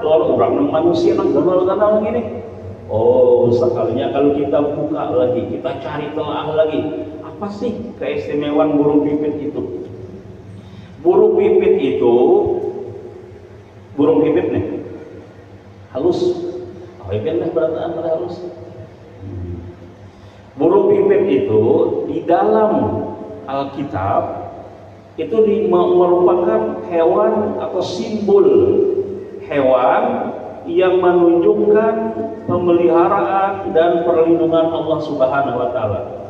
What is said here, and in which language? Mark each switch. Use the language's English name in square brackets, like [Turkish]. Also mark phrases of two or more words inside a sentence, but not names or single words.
[Banjar] Kalau orang manusia nang ganal-ganal gini. Oh, sekalinya kalau kita buka lagi, kita cari telah lagi, apa sih keistimewaan burung pipit itu? Burung pipit nih, halus. Pipit nih berataan halus. [Indonesian] Burung pipit itu di dalam Alkitab itu merupakan hewan atau simbol hewan yang menunjukkan pemeliharaan dan perlindungan Allah Subhanahu wa taala.